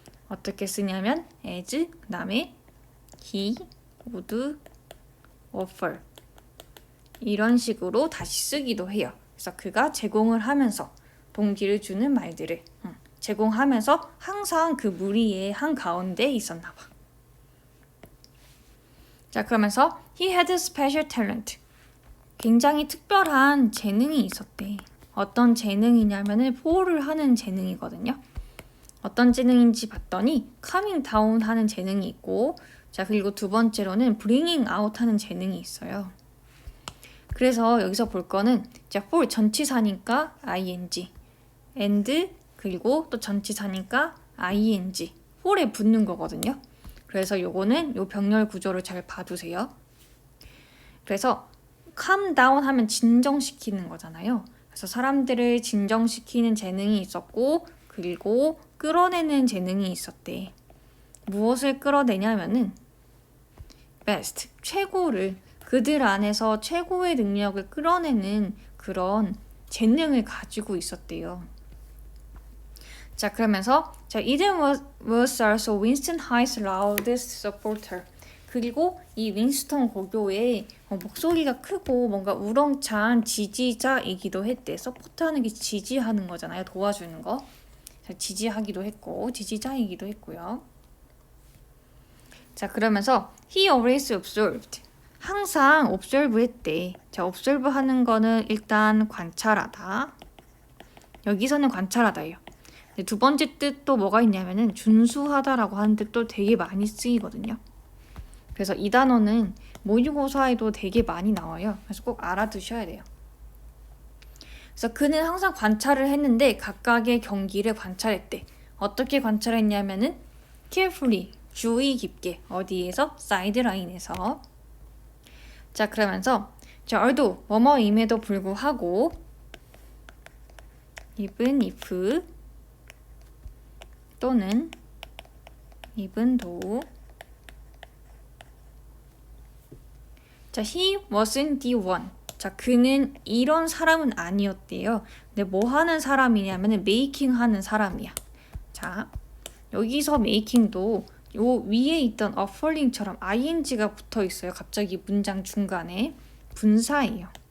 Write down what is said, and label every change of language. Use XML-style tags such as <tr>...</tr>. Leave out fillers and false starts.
<ko>어떻게 쓰냐면 as 그 다음에</ko> <en>he would offer</en> <ko>이런 식으로 다시 쓰기도 해요. 그래서 그가 제공을 하면서 동기를 주는 말들을 제공하면서 항상 그 무리의 한가운데 있었나 봐. 자, 그러면서</ko> <en>he had a special talent.</en> <ko>굉장히 특별한 재능이 있었대. 어떤 재능이냐면은 포를 하는 재능이거든요. 어떤 재능인지 봤더니</ko> <en>coming down</en> <ko>하는 재능이 있고, 자, 그리고 두 번째로는</ko> <en>bringing out</en> <ko>하는 재능이 있어요. 그래서 여기서 볼 거는 자, for 전치사니까 ing, and 그리고 또 전치사니까 ing, for에 붙는 거거든요. 그래서 요거는 요 병렬 구조를 잘 봐두세요. 그래서</ko> <en>calm down</en> <ko>하면 진정시키는 거잖아요. 그래서 사람들을 진정시키는 재능이 있었고 그리고 끌어내는 재능이 있었대. 무엇을 끌어내냐면은 best, 최고를 그들 안에서 최고의 능력을 끌어내는 그런 재능을 가지고 있었대요. 자, 그러면서 자,</ko> <en>Eden was also Winston High's loudest supporter.</en> <ko>그리고 이 윈스턴 고교의 목소리가 크고 뭔가 우렁찬 지지자이기도 했대. 서포트하는 게 지지하는 거잖아요. 도와주는 거. 자, 지지하기도 했고 지지자이기도 했고요. 자, 그러면서</ko> <en>he always observed.</en> <ko>항상 observe 했대. 자, observe 하는 거는 일단 관찰하다. 여기서는 관찰하다예요. 두 번째 뜻도 뭐가 있냐면은 준수하다라고 하는 뜻도 되게 많이 쓰이거든요. 그래서 이 단어는 모의고사에도 되게 많이 나와요. 그래서 꼭 알아두셔야 돼요. 그래서 그는 항상 관찰을 했는데 각각의 경기를 관찰했대. 어떻게 관찰했냐면은 carefully, 주의 깊게. 어디에서? 사이드라인에서. 자, 그러면서 자,</ko> <en>although</en> <ko>뭐뭐임에도 불구하고</ko> <en>even if</en> <ko>또는</ko> <en>even though 자, he wasn't the one.</en> <ko>자, 그는 이런 사람은 아니었대요. 근데 뭐 하는 사람이냐면 making 하는 사람이야. 자, 여기서 making도 요 위에 있던 offering처럼 ing가 붙어 있어요. 갑자기 문장 중간에 분사예요.</ko>